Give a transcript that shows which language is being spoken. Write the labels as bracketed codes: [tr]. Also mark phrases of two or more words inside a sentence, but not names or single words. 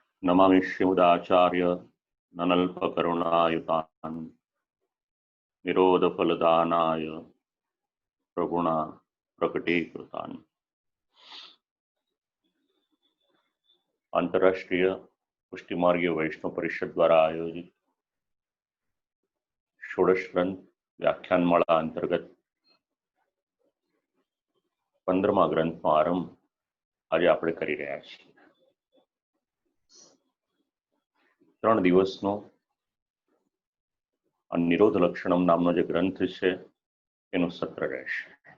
[sa] नमामि श्रीमदाचार्य ननल्पकरुणायुतान् निरोधफलदानाय प्रगुणा प्रकटीकृतान्। [hi] अंतर्राष्ट्रीय पुष्टिमार्गीय वैष्णव परिषद द्वारा आयोजित षोडश ग्रंथ व्याख्यानमाला अंतर्गत [gu] 15મા ગ્રંથનો આરંભ આજે આપણે કરી રહ્યા છીએ। 3 દિવસનો નિરોધ લક્ષણમ નામનો જે ગ્રંથ છે એનું સત્ર રહેશે।